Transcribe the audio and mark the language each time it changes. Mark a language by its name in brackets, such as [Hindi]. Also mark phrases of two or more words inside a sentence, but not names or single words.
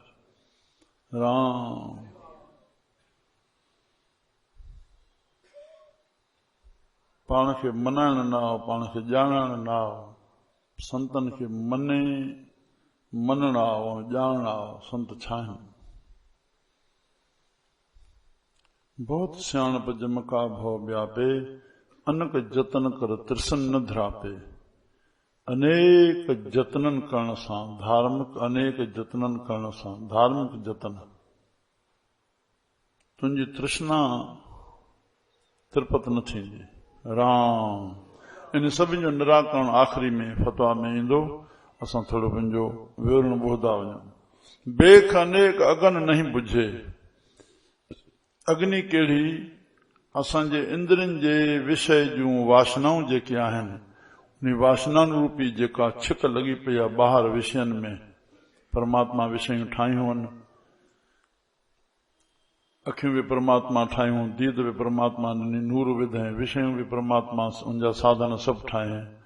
[Sindhi] राम पाण खे मनाइण न आओ, पाण खे ॼाणण न आओ। संतनि खे मने मनण आओ, ॼाणण आओ संत छा आहिनि। [Punjabi] ਬਹੁਤ ਸਿਆਣਪ ਜਮਕਾ ਭਵ ਵਿਆਪੇ, ਅਨਕ ਜਤਨ ਕਰ ਤ੍ਰਿਸਨ ਨ ਧ੍ਰਾਪੇ। [Sindhi] अनेक जतनन करण सां धार्मिक, अनेक जतनन करण सां धार्मिक जतन, तुंहिंजी तृष्णा तिरपत न थींदी। राम इन सभिनि जो निराकरण आख़िरी में फतवा में ईंदो। असां थोरो पंहिंजो विवरण ॿुधंदा वञूं। [Punjabi] ਬੇਖ ਅਨੇਕ ਅਗਨ ਨਹੀਂ ਬੁਝੇ। [Sindhi] अग्नि कहिड़ी, असांजे इंद्रियनि जे विषय जूं वासनाऊं जेके आहिनि, उन वासनाउनि रूपी जेका छिक लॻी पई आहे ॿाहिरि विषयनि में, परमात्मा विषयूं ठाहियूं आहिनि। अखियूं बि परमात्मा ठाहियूं, दीद बि परमात्मा ॾिनी, नूर विधई, विषयूं बि परमात्मा उनजा साधन सभु ठाहे।